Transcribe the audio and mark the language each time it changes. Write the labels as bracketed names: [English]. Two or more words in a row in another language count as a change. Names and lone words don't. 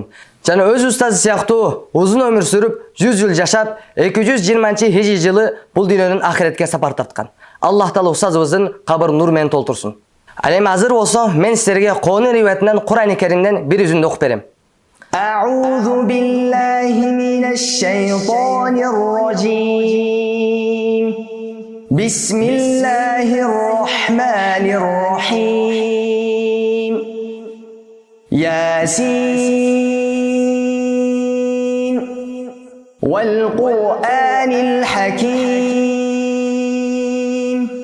[Kyrgyz] Жана өз устазы сыяктуу узун өмүр сүрүп, 100 жыл жашап, 220-хижри жылы бул дүйнөнүн ахиретке сапар тарткан. Аллах Таала устазыбыздын кабырын нур менен толтурсун. Ал эми азыр болсо мен силерге Колун риваятынан Кур'ани Керимден бир үзүндү окуп берем. [Arabic] أعوذ بالله من الشيطان الرجيم. بسم الله الرحمن الرحيم. يس والقرآن الحكيم.